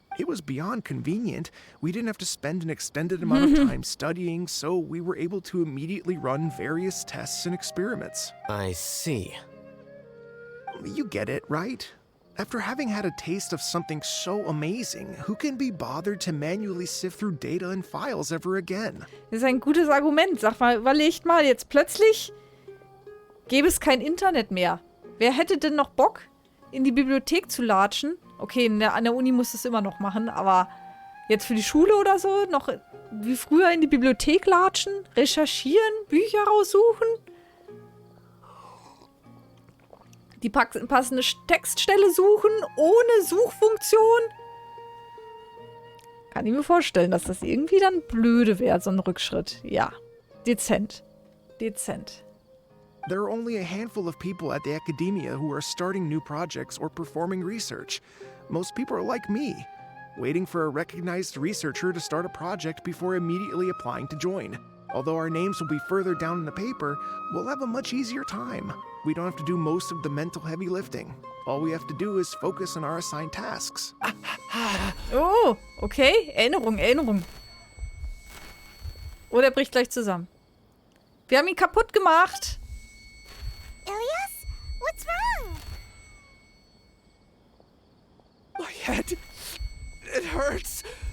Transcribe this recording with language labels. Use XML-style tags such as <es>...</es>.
<en>It was beyond convenient. We didn't have to spend an extended amount of time studying, so we were able to immediately run various tests and experiments. I see. You get it, right? After having had a taste of something so amazing, who can be bothered to manually sift through data and files ever again?</en> <de>Das ist ein gutes Argument. Sag mal, überlegt mal, jetzt plötzlich gäbe es kein Internet mehr. Wer hätte denn noch Bock, in die Bibliothek zu latschen? Okay, an der Uni muss es immer noch machen, aber jetzt für die Schule oder so, noch wie früher in die Bibliothek latschen, recherchieren, Bücher raussuchen, die passende Textstelle suchen, ohne Suchfunktion. Kann ich mir vorstellen, dass das irgendwie dann blöde wäre, so ein Rückschritt. Ja, dezent. Dezent.</de> <en>There are only a handful of people at the Academia who are starting new projects or performing research. Most people are like me, waiting for a recognized researcher to start a project before immediately applying to join. Although our names will be further down in the paper, we'll have a much easier time. We don't have to do most of the mental heavy lifting. All we have to do is focus on our assigned tasks.</en> <de>Oh, okay. Erinnerung. Oh, der bricht gleich zusammen. Wir haben ihn kaputt gemacht.</de> <en>Ilyas? What's wrong? My head. It hurts.</en>